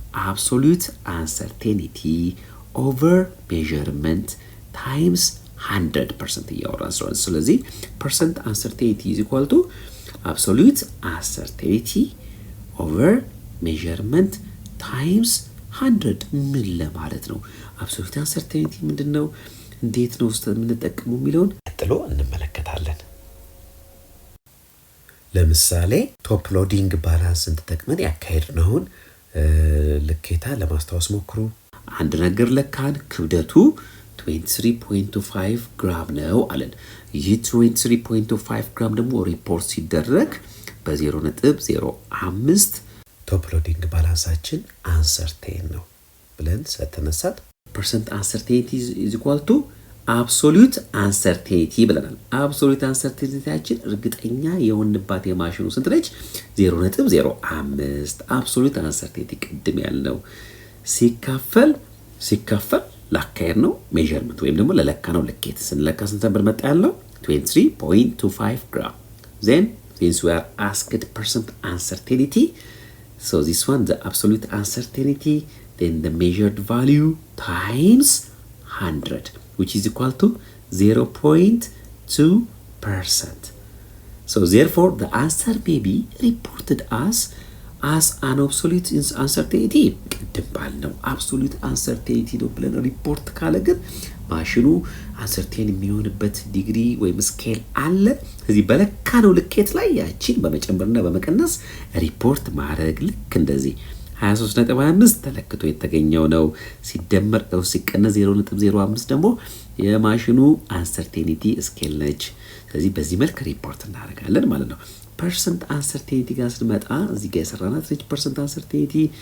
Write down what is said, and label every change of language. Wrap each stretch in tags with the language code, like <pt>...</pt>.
<en>absolute uncertainty over measurement times 100%</en> <am>እያወራን ስለሆነ ስለዚህ</am> <en>percent uncertainty is equal to absolute uncertainty over measurement times 100</en> <am>ምን ለማለት ነው? አብሶሉት አንሰርቴኒቲ ምንድነው? እንዴት ነው የምንጠቀመው የሚለውን ቀጥሎ እንመለከታለን። ለምሳሌ ቶፕ ሎዲንግ ባላንስን ተጠቅመን ያካሄድነውን ልኬታ ለማስታወስ ሞክሩ። አንድ ነገር ለካን ክብደቱ 23.25 ግራም ነው አለን። ይህ 23.25 ግራም ደግሞ ሪፖርት ሲደረግ በ0.05 ቶፕ ሎዲንግ ባላንሳችን አንሰርቴን ነው ብለን ስለተነሳት</am> <en>percent uncertainty is equal to absolute uncertainty</en> <am>ብለናል። absolute uncertaintyያችን እርግጠኛ የሆንባት የማሽኑ ስንት ነች? 0.05 absolute uncertainty ቅድም ያልነው ሲካፈል ላካየር ነው ሜዠርመንት ወይም ደግሞ ለለካ ነው ልኬት ስንለካ ስንት ነበር መጣ ያለው 23.25 gram.</am> <en>Then since we are asked percent uncertainty, so this one the absolute uncertainty, then the measured value times 100, which is equal to 0.2%. So therefore the answer may be reported as an absolute uncertainty.</en> <am>ቅድም ባልነው absolute uncertainty ነው ብለን ሪፖርት ካለ ግን ማሽኑ አንሰርቴን የሚሆንበት ዲግሪ ወይም ስኬል አለ። ስለዚህ በለካ ነው ልኬት ላይ ያቺን በመጨመርና በመቀነስ ሪፖርት ማድረግ ልክ እንደዚህ 23.25 ተለክቶ የተገኘው ነው ሲደመር ሲቀነስ 0.05 ደግሞ የማሽኑ አንሰርቴኒቲ ስኬል ነች። ስለዚህ በዚህ መልክ ሪፖርት እናደርጋለን ማለት ነው። ፐርሰንት አንሰርቴኒቲ ጋር ስንመጣ እዚህ ጋር የሰራናት ነች ፐርሰንት አንሰርቴኒቲ</am>